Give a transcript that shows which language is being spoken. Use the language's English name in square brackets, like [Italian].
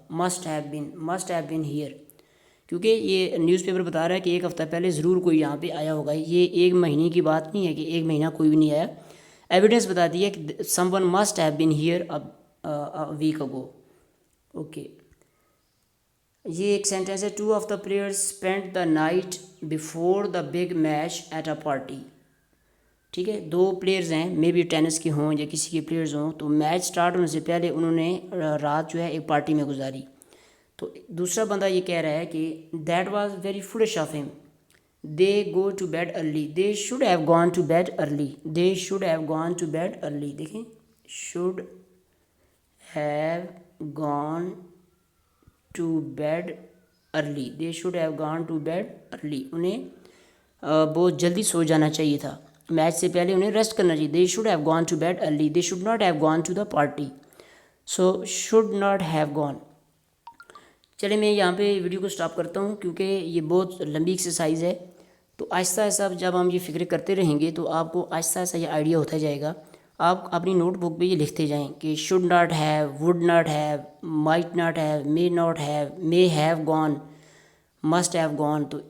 [English] must have been here, [Urdu] کیونکہ یہ news paper بتا رہا ہے کہ ایک ہفتہ پہلے ضرور کوئی یہاں پہ آیا ہوگا. یہ ایک مہینے کی بات نہیں ہے کہ ایک مہینہ کوئی بھی نہیں آیا. ایویڈنس بتاتی ہے کہ [English] Someone must have been here week ago. [Urdu] اوکے، یہ ایک سینٹینس ہے. [English] 2 of the players spend the night before the big match at a party. [Urdu] ٹھیک ہے، 2 پلیئرز ہیں، مے بی ٹینس کے ہوں یا کسی کے پلیئرز ہوں، تو میچ سٹارٹ ہونے سے پہلے انہوں نے رات جو ہے ایک پارٹی میں گزاری. تو دوسرا بندہ یہ کہہ رہا ہے کہ [English] That was very foolish of them, they go to bed early, they should have gone to bed early, they should have gone to bed early. دیکھیں، should have gone to bed early, they should have gone to bed early. [Urdu] انہیں بہت جلدی سو جانا چاہیے تھا، match سے پہلے انہیں ریسٹ کرنا چاہیے. [English] They should have gone to bed early, they should not have gone to the party. So should not have gone. [Urdu] چلے میں یہاں پہ ویڈیو کو سٹاپ کرتا ہوں کیونکہ یہ بہت لمبی ایکسرسائز ہے. تو آہستہ آہستہ جب ہم یہ فکر کرتے رہیں گے تو آپ کو آہستہ آہستہ یہ آئیڈیا ہوتا جائے گا. آپ اپنی نوٹ بک پہ یہ لکھتے جائیں کہ [English] should not have, would not have, might not have, may not have, may have gone, [Urdu] must have gone.